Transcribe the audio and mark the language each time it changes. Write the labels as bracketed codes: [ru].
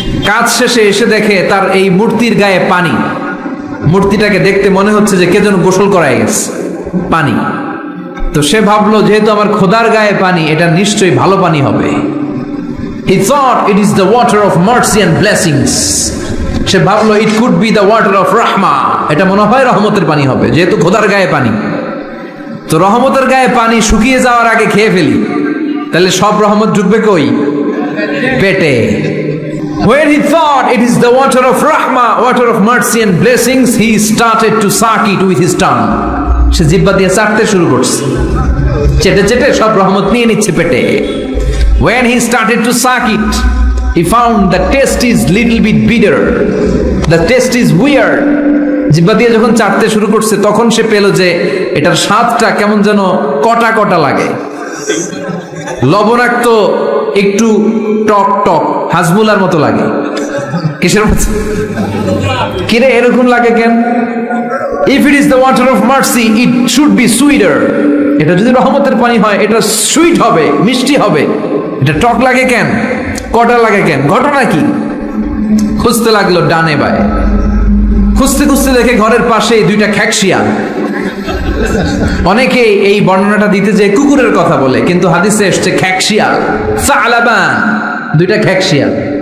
[bn] কাজ শেষে এসে দেখে তার এই মূর্তির গায়ে পানি। মূর্তিটাকে দেখতে মনে হচ্ছে যে কে যেন গোসল করায় গেছে, পানি। তো সে ভাবলো যেহেতু আমার খোদার গায়ে পানি, এটা নিশ্চয়ই ভালো পানি হবে। [en] He thought it is the water of mercy and blessings. [bn] সে ভাবলো [en] it could be the water of rahma. [bn] এটা মনে হয় রহমতের পানি হবে, যেহেতু খোদার গায়ে পানি। তো রহমতের গায়ে পানি শুকিয়ে যাওয়ার আগে খেয়ে ফেলি, তাহলে সব রহমত ঢুকবে কই? পেটে। [en] When he thought it is the water of rahmah, water of mercy and blessings, he started to suck it with his tongue. [bn] সে জিহ্বা দিয়ে চাটতে শুরু করছে, চেটে চেটে সব রহমত নিয়ে নিচ্ছে পেটে। [en] When he started to suck it, he found the taste is little bit bitter. The taste is weird. [bn] জিহ্বা দিয়ে যখন চাটতে শুরু করছে তখন সে পেল যে এটার স্বাদটা কেমন যেন কটা কটা লাগে, লবণাক্ত, একটু টক টক, হাজমুলার মতো লাগে। কিসের মতো? কিরে এরকম লাগে কেন? [en] If it is the water of mercy, it should be sweeter. [bn] এটা যদি রহমতের পানি হয় এটা সুইট হবে, মিষ্টি হবে। এটা টক লাগে কেন, কটা লাগে কেন, ঘটনা কি? খুঁজতে লাগলো ডানে বায়ে, খুঁজতে খুঁজতে দেখে ঘরের পাশে দুইটা খ্যাকশিয়াল। অনেকে এই বর্ণনাটা দিতে যে কুকুরের কথা বলে, কিন্তু হাদিসে এসছে খ্যাকশিয়াল, সালাবান, দুইটা খ্যাকশিয়াল।